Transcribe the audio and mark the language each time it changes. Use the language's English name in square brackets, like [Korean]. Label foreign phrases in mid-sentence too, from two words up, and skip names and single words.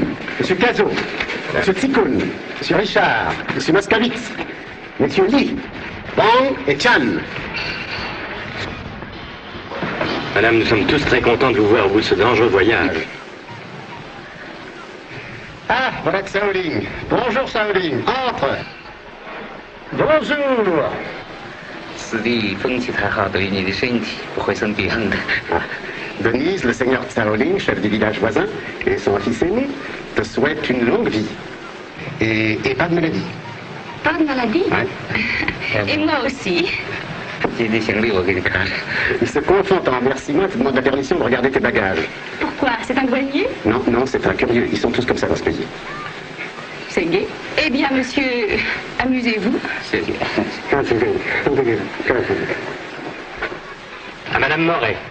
[French] Monsieur Cazot, Monsieur Tsikoun, Monsieur Richard, Monsieur Moskowitz, Monsieur Lee, Bang et Chan. Madame, nous sommes tous très contents de vous voir au bout de ce dangereux voyage. Ah, voilà que Shaolin. Bonjour, Shaolin. Entre. Bonjour. [Chinese] 此地风气太好，对于你的身体不会生病的。 [French] Denise, le seigneur Shaolin, chef du village voisin, et son fils aîné, te souhaitent une longue vie. Et pas de maladie. Pas de maladie? Ouais. Et moi aussi. [Chinese] 这些行李我给你看。 [French] Ils se confondent en remerciements et te demandent la permission de regarder tes bagages. Pourquoi? C'est un douanier? Non, non, c'est un curieux. Ils sont tous comme ça dans ce pays. C'est gai. Eh bien, monsieur, amusez-vous. À Madame Moret.